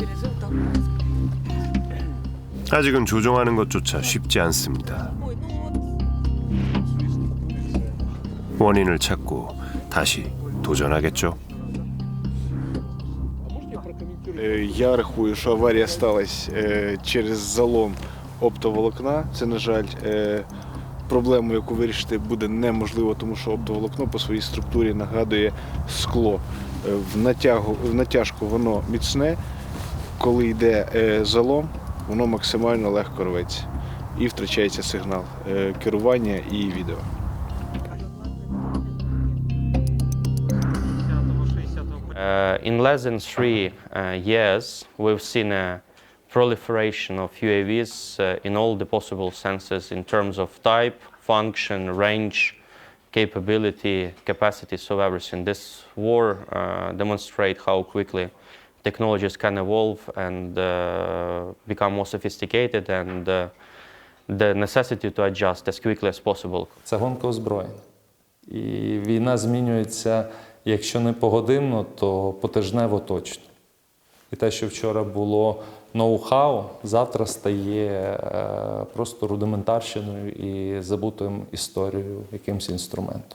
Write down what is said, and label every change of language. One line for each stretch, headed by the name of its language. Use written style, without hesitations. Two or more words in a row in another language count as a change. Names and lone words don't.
Korean: 아직은 조종하는 것조차 쉽지 않습니다. 원인을 찾고 다시 도전하겠죠.
Ukrainian: Я рахую, що аварія сталася через залом оптоволокна. Це, на жаль, проблему, яку вирішити буде неможливо, тому що оптоволокно по своїй структурі нагадує скло. В натяжку воно міцне, коли йде залом, воно максимально легко рветься і втрачається сигнал керування і відео.
English: In less than 3 years, we've seen a proliferation of UAVs in all the possible senses in terms of type, function, range, capability, capacities of everything. This war demonstrates how quickly technologies can evolve and become more sophisticated, and the necessity to adjust as quickly as possible.
Ukrainian: Це гонка озброєнь. І війна змінюється, якщо не погодинно, то потижнево точно. І те, що вчора було ноу-хау, завтра стає просто рудиментарщиною і забутою історією, якимось інструментом.